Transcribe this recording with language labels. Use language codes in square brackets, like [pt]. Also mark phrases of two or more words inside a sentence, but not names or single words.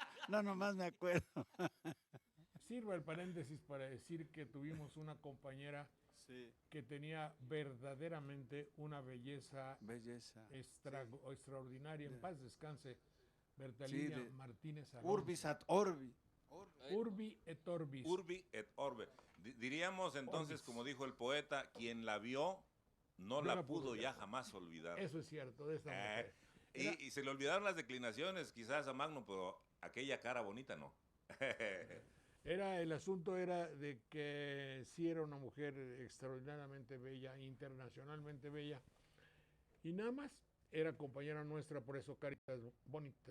[es] No, nomás me acuerdo. Sirva el paréntesis para decir que tuvimos una compañera Sí, que tenía verdaderamente una belleza belleza. extraordinaria. En Ya. paz descanse, Sí, Bertalinia de Martínez Alonso. [la] Urbis at Orbi. Urbi et Orbis. Urbi et orbe. [es] Diríamos entonces, Orbis. como dijo el poeta, quien la vio no No la la pudo pudo ya ver. jamás olvidar. Eso es cierto, de esta mujer. Era- Y se le olvidaron las declinaciones quizás a Magno, pero aquella cara bonita no. el asunto era de que sí era una mujer extraordinariamente bella, internacionalmente bella, y nada más era compañera nuestra, por eso Caritas Bonitas.